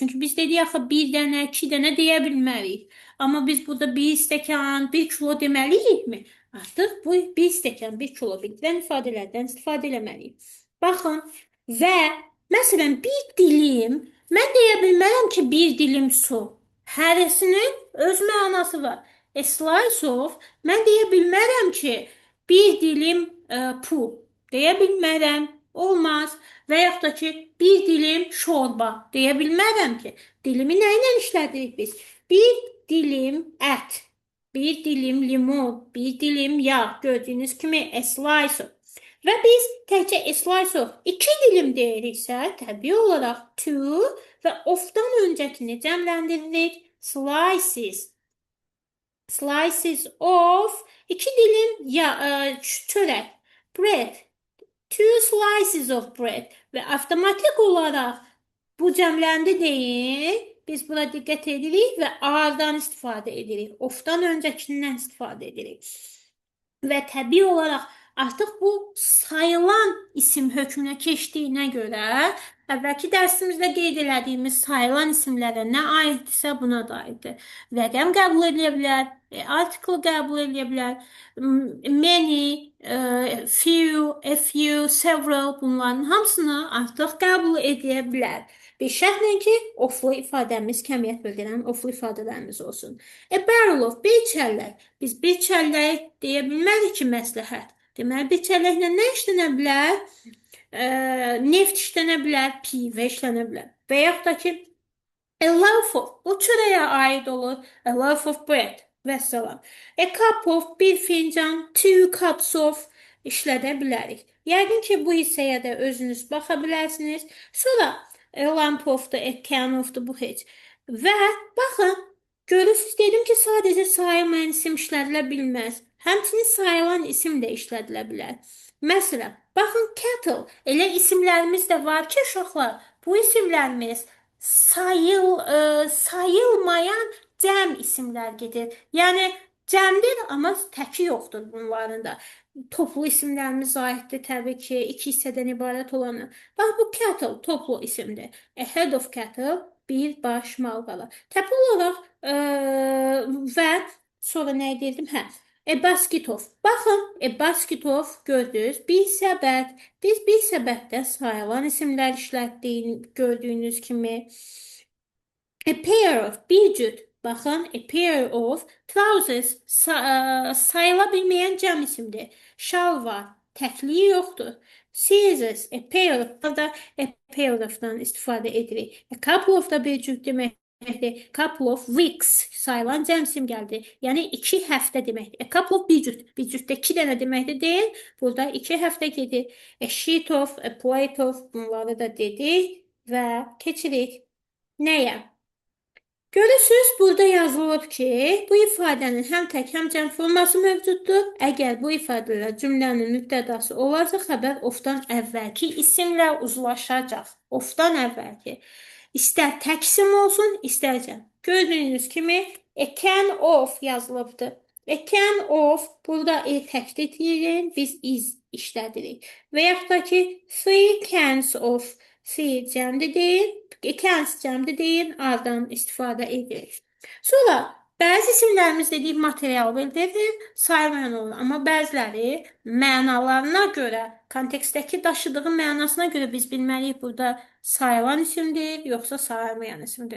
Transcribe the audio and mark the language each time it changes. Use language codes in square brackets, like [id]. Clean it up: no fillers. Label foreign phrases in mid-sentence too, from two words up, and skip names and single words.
[az] Çünki biz dedik axı bir dənə, 2 dənə deyə bilmərik. Amma biz burada 1 stəkan, 1 kilo deməliyikmi? Artıq bu 1 stəkan, 1 kilo bildirən ifadələrdən istifadə etməliyik. Baxın və məsələn bir dilim, mən deyə bilmərəm ki, bir dilim su. Hərəsinin öz mənası var. [en] A slice of, [az] mən deyə bilmərəm ki, bir dilim pul. Deyə bilmərəm. Olmaz. Və yaxud da ki, bir dilim şorba. Deyə bilmərəm ki, dilimi nə ilə işlədirik biz? Bir dilim ət, bir dilim limon, bir dilim yağ. Gördüyünüz kimi [en] a slice of. [az] Və biz təkcə [en] a slice of [az] 2 dilim deyiriksə, təbii olaraq two və of-dan öncəkini cəmləndiririk. [en] Slices. Slices of [az] 2 dilim çörək. [en] Bread. 2 slices of bread. [az] Və avtomatik olaraq bu cəmləndi deyin. Biz buna diqqət edirik və ağırdan istifadə edirik. Ofdan öncəkindən istifadə edirik. Və təbii olaraq artıq bu sayılan isim hökmünə keçdiyinə görə əvvəlki dərsimizdə qeyd elədiyimiz sayılan isimlərə nə aiddirsə buna da aiddir. Rəqəm qəbul edə bilər, article qəbul edə bilər, [en] many, few, a few, several [az] bunların hamısını artıq qəbul edə bilər. Bir şərtlə ki, oflu ifadəmiz, kəmiyyət bildirən oflu ifadələrimiz olsun. [en] A barrel of, [az] bir çəllək. Biz bir çəllək deyə bilmərik ki, məsləhət. Deməli, bir çəlləklə nə işlənə bilər? Neft işlənə bilər, pivə işlənə bilər. Və yaxud da ki, [en] a loaf of, [az] bu çörəyə aid olur. [en] A loaf of bread [az] və salam. [en] A cup of, [az] bir fincan, 2 [en] cups of [az] işlədə bilərik. Yəqin ki, bu hissəyə də özünüz baxa bilərsiniz. Sonra [en] a lamp of- [az] dur, [en] a can of- [az] dur, bu heç. Və baxın, görürsünüz, dedim ki, sadəcə sayılmayan isim işlədilə bilməz. Həmçinin sayılan isim də işlədilə bilər. Məsələn, baxın, kettle, elə isimlərimiz də var ki, uşaqlar, bu isimlərimiz sayılmayan cəm isimlər gedir. Yəni, cəmdir, amma təki yoxdur bunların da. Toplu isimlərimiz aiddir təbii ki, 2 hissədən ibarət olanı. Bax, bu cattle toplu isimdir. [en] A head of cattle, [az] bir baş mal-qala. Təbii olaraq və sonra nə edirdim? Hə, [en] a basket of. [az] Baxın, [en] a basket of [az] gördünüz. Bir səbət. Biz bir səbətdə sayılan isimlər işlətdiyini gördüyünüz kimi. [en] A pair of [az] bir cüt. Baxın, [en] a pair of trousers [az] sayıla bilməyən cəm isimdir. Şalvar təkliyi yoxdur. [en] Scissors, a pair of [az] da [en] a pair of'dan [az] istifadə edirik. [en] A couple of [az] da bir cüt deməkdir. [en] Couple of weeks [az] sayılan cəm isim gəldi. Yəni 2 həftə deməkdir. [en] A couple of [az] bir cüt. Bir cütdə 2 dənə deməkdir deyil. Burada 2 həftə gedir. [en] A sheet of, a plate of [az] bunları da dedik və keçirik. Nəyə? Görürsünüz, burada yazılıb ki, bu ifadənin həm tək, həm cəm forması mövcuddur. Əgər bu ifadələr cümlənin mübtədası olarsa, xəbər ofdan əvvəlki isimlə uzlaşacaq. Ofdan əvvəlki. İstər tək isim olsun, istər cəm. Gördüyünüz kimi, [en] a can of [az] yazılıbdır. A can of, burada təkdir deyirik, biz is işlədirik. Və yaxud da ki, [en] three cans of, [az] three cəmdir deyil. Cans cəmdir deyin, ardından istifadə edirik. Sonra bəzi isimlərimiz dedik material bildirir, sayılmayan olur. Amma bəziləri mənalarına görə, kontekstdəki daşıdığı mənasına görə biz bilməliyik burada sayılan isimdir, yoxsa sayılmayan isimdir.